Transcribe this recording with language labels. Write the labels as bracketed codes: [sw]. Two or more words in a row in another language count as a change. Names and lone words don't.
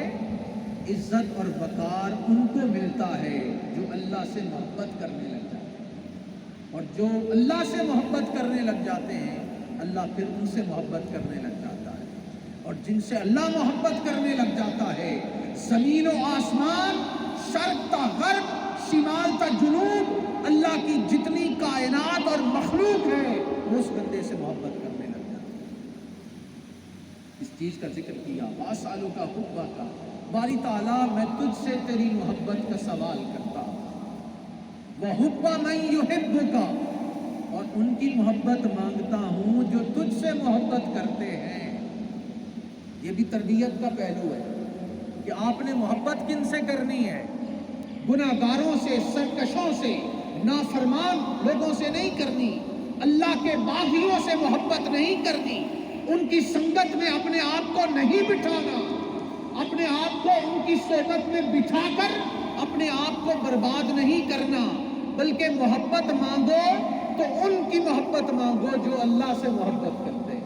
[ur] عزت اور وقار ان کو ملتا ہے جو اللہ سے محبت کرنے لگ جاتے ہیں، اور جو اللہ سے محبت کرنے لگ جاتے ہیں اللہ پھر ان سے محبت کرنے لگ جاتا ہے، اور جن سے اللہ محبت کرنے لگ جاتا ہے زمین و آسمان، شرق تا غرب، شمال تا جنوب، اللہ کی جتنی کائنات اور مخلوق ہے وہ اس بندے سے محبت کرنے لگ جاتا ہے۔ اس چیز کا ذکر کیا، [ar] واسالوں کا حبا کا، [ur] باری تعالیٰ میں تجھ سے تیری محبت کا سوال کرتا ہوں، [ar] وَحُبَّ مَن يُحِبُّكَ، [ur] اور ان کی محبت مانگتا ہوں جو تجھ سے محبت کرتے ہیں۔ یہ بھی تربیت کا پہلو ہے کہ آپ نے محبت کن سے کرنی ہے؟ گناہگاروں سے، سرکشوں سے، نافرمان لوگوں سے نہیں کرنی، اللہ کے باغیوں سے محبت نہیں کرنی، ان کی سنگت میں اپنے آپ کو نہیں بٹھانا، اپنے آپ کو ان کی صحبت میں بٹھا کر اپنے آپ کو برباد نہیں کرنا، بلکہ محبت مانگو تو ان کی محبت مانگو جو اللہ سے محبت کرتے ہیں۔